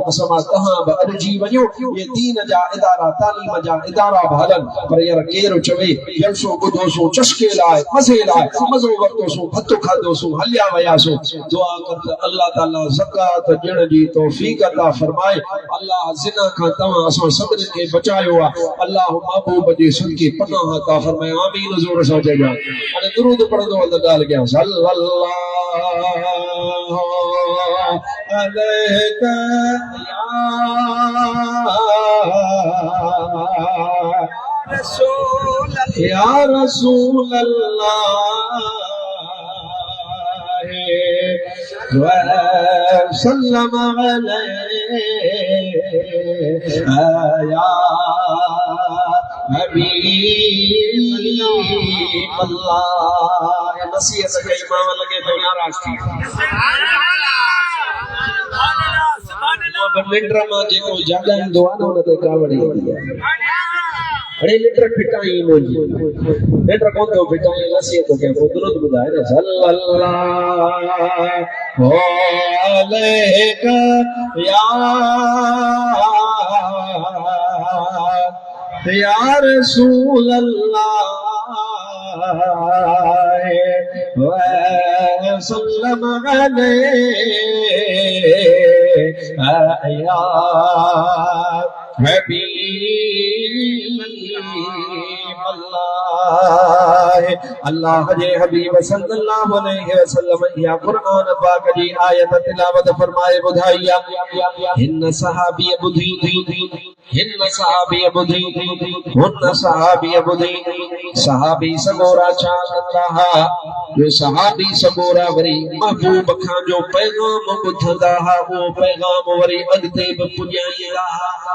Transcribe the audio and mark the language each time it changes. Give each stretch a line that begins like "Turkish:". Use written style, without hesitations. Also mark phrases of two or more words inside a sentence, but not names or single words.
Sindhi: कसम आहे तव्हां बि अॾिजी वञो ये दीन जा इदारा तालीम जा इदारा बि हलनि पर यार केरु चवे जलसो ॿुधोसूं चस्के लाइ मज़े लाइ मज़ो वरितोसूं भतु खाधोसूं हलिया वियासूं दुआ कर त अल्लाह ताला ज़कात ॾियण जी तौफ़ीक़ अता फरमाए अल्लाह ज़िना खां तव्हां असां सभिनी खे बचायो आहे अल्लाह महबूब जे सदके पनाह अता फरमाए आमीन ज़ोर सां चइजो हाणे दुरूद पढ़ंदो त ॻाल्हि कयां सल्लल्लाहु
Arabic: عليك يا رسول الله وسلم عليك يا حبيب الله
Sindhi: नसीहत के इमाम लगे तो नाराज थी लिटर मां जेको जाॻाईंदो आहे न हुन ते कावड़ी ईंदी आहे अड़े लिटर फिटाई मुंहिंजी लिटर कोन थो फिटाई नसीहत के पोइ दुरूद ॿुधाए न
Arabic: صلى الله عليك يا رسول الله وسلم عليه يا حبيب الله
Sindhi: जे हबीब
Arabic: صلى الله عليه وسلم
Sindhi: या कुरान पाक जी आयत तिलावत फरमाए बुधाइया हिन सहाबी बुधी हिन सहाबी बुधी हुन सहाबी बुधी सहाबी सगोरा छा कंदा हा जो सहाबी सगोरा वरी महबूब खां जो पैगाम ॿुधंदा हा वो पैगाम वरी अॻिते बि पुॼाईंदा हा